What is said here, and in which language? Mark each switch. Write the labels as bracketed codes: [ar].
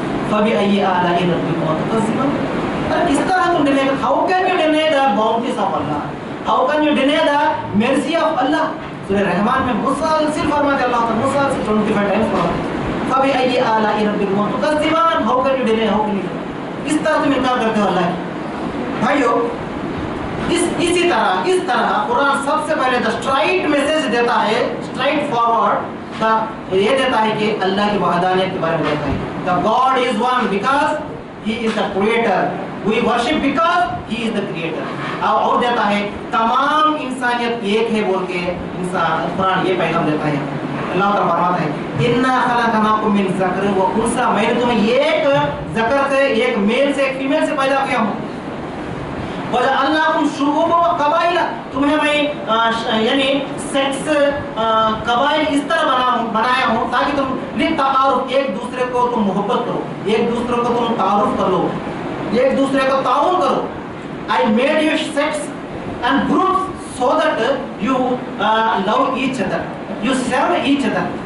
[ar] فَبِأَيِّ آلَاءِ رَبِّكُمَا تُكَذِّبَانِ، [ur] ارے کس طرح تم ڈینے، [en] how can you deny the bounties of Allah, [ur] how can you deny the mercy of Allah؟ سورہ رحمان میں مسلسل فرماتے اللہ تعالیٰ، مسلسل 25 ٹائمز فرماتے فَبِأَيِّ آلَاءِ رَبِّكُمَا تُكَذِّبَانِ، [en] how can you deny، how can you deny، [ur] کس طرح تم انکار کرتے ہو اللہ کی۔ بھائیو اسی طرح قرآن سب سے پہلے اسٹرائٹ میسج دیتا ہے، اسٹرائٹ فارورڈ یہ دیتا ہے کہ اللہ کی وحدانیت کے بارے میں دیتا ہے۔ [en] The God is one because He is the creator. We worship because He is the creator. [ur] اور دیتا ہے تمام انسانیت ایک ہے بول کے قرآن یہ پیغام دیتا ہے۔ اللہ تعالیٰ فرماتا ہے [ar] اِنَّا خَلَقْنَاكُم مِّن ذَكَرٍ وَأُنثَىٰ، [ur] میں نے تمہیں ایک ذکر سے، ایک میل سے، ایک فیمیل سے پیدا کیا ہوں۔ [ar] وَجَعَلْنَاكُمْ شُعُوبًا وَقَبَائِلَ، [ur] تمہیں میں یعنی سیکس قبائل اس طرح بنایا ہوں تاکہ تم لِلتَّعَارُف، ایک دوسرے کو تم محبت کرو، ایک دوسرے کو تم تعارف کر لو، ایک دوسرے کو تعاون کرو۔ [en] I made you sex and groups so that you love each other, [ur] you serve each other۔